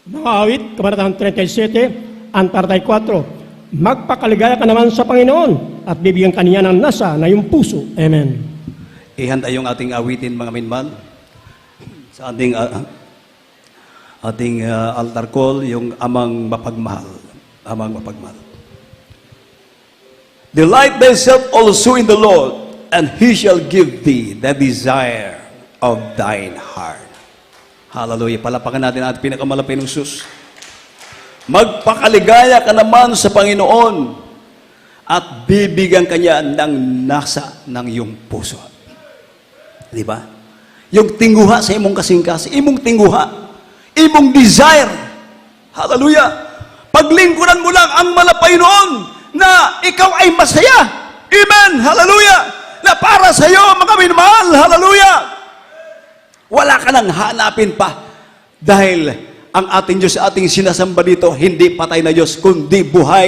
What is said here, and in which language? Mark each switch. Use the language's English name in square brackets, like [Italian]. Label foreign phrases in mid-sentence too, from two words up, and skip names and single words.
[Filipino] Mga awit, Kabanatang 37, ang 34. Magpakaligaya ka naman sa Panginoon at bibigyan ka niya ng nasa na iyong puso. Amen. Ihanda yung ating awitin, mga minman. Sa ating altar call, yung amang mapagmahal. Amang mapagmahal. [English] Delight thyself also in the Lord, and He shall give thee the desire of thine heart. [Filipino] Hallelujah. Palapakan natin ang ating pinakamalapay ng Diyos. Magpakaligaya ka naman sa Panginoon at bibigyan ka niya ng nasa ng iyong puso. [Cebuano] Di ba? Yung tinguha sa imong kasing-kasing, imong tinguha, imong desire. [Filipino] Hallelujah. Paglingkuran mo lang ang malapay noon na ikaw ay masaya. Amen. Hallelujah. Na para sa iyo, mga minamahal. Hallelujah. Wala ka nang hanapin pa dahil ang ating Diyos, ating sinasamba dito, hindi patay na Diyos, kundi buhay.